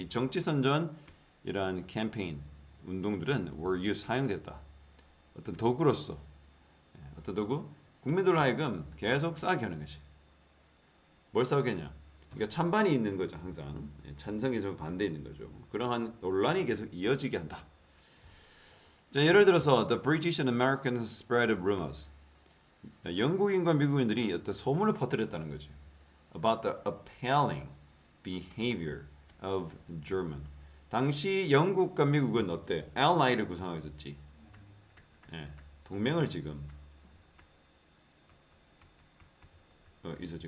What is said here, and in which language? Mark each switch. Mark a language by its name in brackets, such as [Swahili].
[Korean] 이 정치 선전이란 캠페인 운동들은 [English] were used [Korean] 사용됐다. 어떤 도구로서 어떤 도구 국민들로 하여금 계속 싸게 하는 것이. 뭘 싸게 하냐? 그러니까 찬반이 있는 거죠. 항상 찬성이 좀 반대 있는 거죠. 그러한 논란이 계속 이어지게 한다. [English] 자, [Korean] 예를 들어서 [English] the British and Americans spread rumors. [Korean] 영국인과 미국인들이 어떤 소문을 퍼뜨렸다는 거죠. [English] About the appalling behavior of German. [Korean] 당시 영국과 미국은 어때? Allied를 구성하고 있었지. 동맹을 지금 있었지.